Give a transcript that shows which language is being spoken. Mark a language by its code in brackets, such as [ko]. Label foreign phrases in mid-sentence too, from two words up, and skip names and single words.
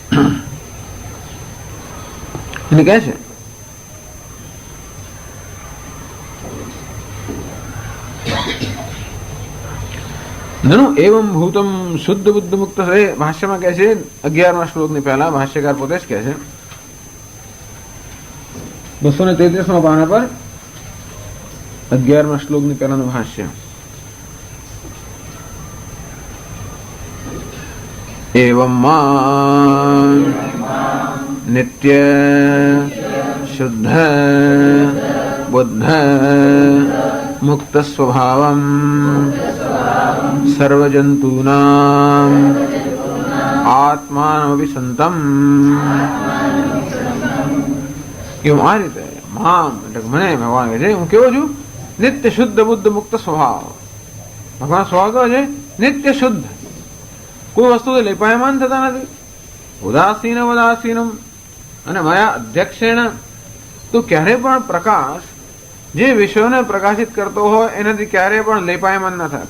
[gu] એને કહે છે [sa] નनु એવમ ભૂતમ શુદ્ધ બુદ્ધ મુક્ત. [gu] ભાષ્યમાં કહે છે 11મા શ્લોકની પહેલા ભાષ્યકાર પોતે જ કહે છે 233મા પાના પર 11મા શ્લોકની પહેલાનું ભાષ્ય. [sa] एवं मां नित्य शुद्ध बुद्ध मुक्त स्वभावं सर्वजंतूनां आत्मानमपि संतम. [gu] એમ આ રીતે મામ એટલે મને ભગવાન કહે છે હું કેવો છું? નિત્ય શુદ્ધ બુદ્ધ મુક્ત સ્વભાવ. ભગવાન સ્વભાવ કેવો છે? નિત્ય શુદ્ધ. કોઈ વસ્તુ લેપાયમાન થતા નથી. ઉદાસીન ઉદાસીનમ અને [sa] માયા અધ્યક્ષેણ [gu] તો ક્યારે પણ પ્રકાશ જે વિષયોને પ્રકાશિત કરતો હોય એનાથી ક્યારેય પણ લેપાયમાન ન થાય.